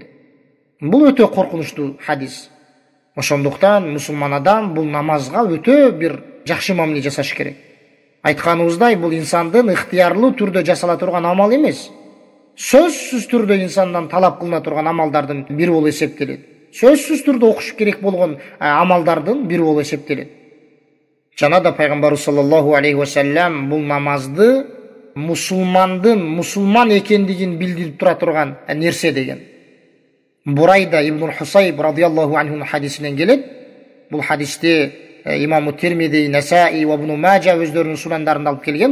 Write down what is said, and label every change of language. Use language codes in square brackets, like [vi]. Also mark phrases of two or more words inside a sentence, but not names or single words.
[ky] Бул өтө коркунучтуу хадис. Ошондуктан мусулман адам бул намазга өтө бир жакшы мамиле жасаш керек. Айтканыбыздай, бул инсандын ыктыярлуу түрдө жасала турган амал эмес. Сөзсүз түрдө инсандан талап кылына турган амалдардын бири болуп эсептелет. Сөзсүз түрдө окуш керек болгон амалдардын бири болуп эсептелет. Жана да пайгамбарыбыз [ar] صلى الله عليه وسلم [ky] бул намазды мусулмандын мусулман экендигин билдирип тура турган нерсе деген. Бурайда ибн Хусайб [ar] رضي الله عنه [ky] хадисинен келет. Бул хадисти имам Тирмизи, Насаи ва Ибн Мажа өздөрүнүн сунандарында алып келген.